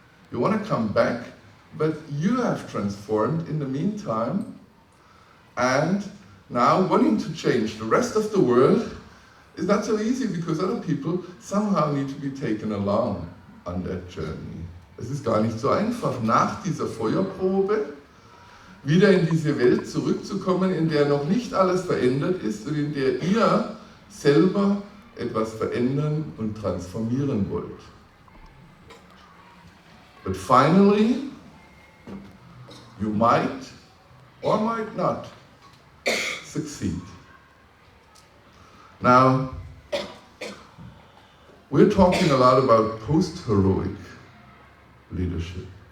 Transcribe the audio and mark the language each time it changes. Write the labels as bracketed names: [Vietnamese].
[English] You want to come back, but you have transformed in the meantime, and now wanting to change the rest of the world is not so easy because other people somehow need to be taken along on that journey. [German] Es ist gar nicht so einfach, nach dieser Feuerprobe wieder in diese Welt zurückzukommen, in der noch nicht alles verändert ist und in der ihr selber etwas verändern und transformieren wollt. [English] But finally, you might or might not succeed. Now, we're talking a lot about post-heroic leadership.